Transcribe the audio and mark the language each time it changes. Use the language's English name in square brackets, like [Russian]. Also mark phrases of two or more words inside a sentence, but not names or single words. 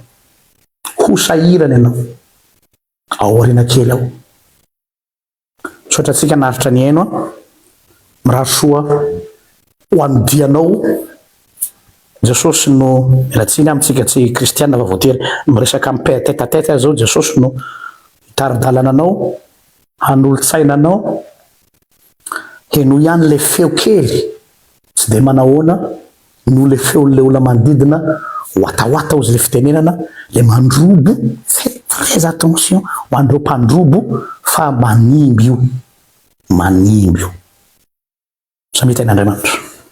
[Malagasy] Ho sahirana ianao. Aoriana kely ao. Sotra antsika naritra ny aino mirary soa ho anodianao. Jesosy no milatsiny amintsika tsy kristianina fa voatery miresaka amin'ny [French] tête à tête [Malagasy] zao. Jesosy no hitari-dalana anao, hanolo-tsaina anao, heno ihany le feo kely tsy dia manahoana no le feon'le olona manodidina hoatahoata ozy le fitenenana, le mandrobo. [French] Faites très attention [Malagasy] ho andreo mpandrobo fa manimby io. Manimby io. Samia ten'Andriamanitra.